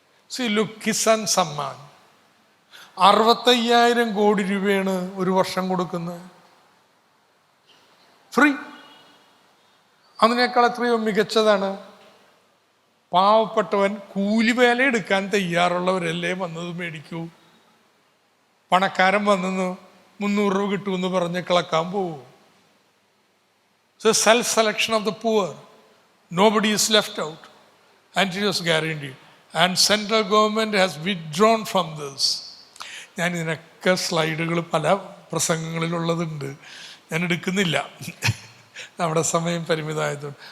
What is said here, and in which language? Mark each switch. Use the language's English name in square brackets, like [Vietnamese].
[English] see look, [Malayalam] Kisan Samman 65,000 കോടി രൂപയാണ് ഒരു വർഷം കൊടുക്കുന്നത്, ഫ്രീ. അതിനേക്കാൾ എത്രയോ മികച്ചതാണ്. പാവപ്പെട്ടവൻ കൂലിവേല എടുക്കാൻ തയ്യാറുള്ളവരല്ലേ വന്നത് മേടിക്കൂ. പണക്കാരൻ വന്നു 300 രൂപ കിട്ടുമെന്ന് പറഞ്ഞ് കിളക്കാൻ പോവും. [English] So self-selection of the poor. Nobody is left out. And it was guaranteed. And central government has withdrawn from this. [Malayalam] ഞാൻ ഇതിനൊക്കെ സ്ലൈഡുകൾ പല പ്രസംഗങ്ങളിലുള്ളതുണ്ട്, ഞാൻ എടുക്കുന്നില്ല, നമ്മുടെ സമയം പരിമിതമായതുകൊണ്ട്.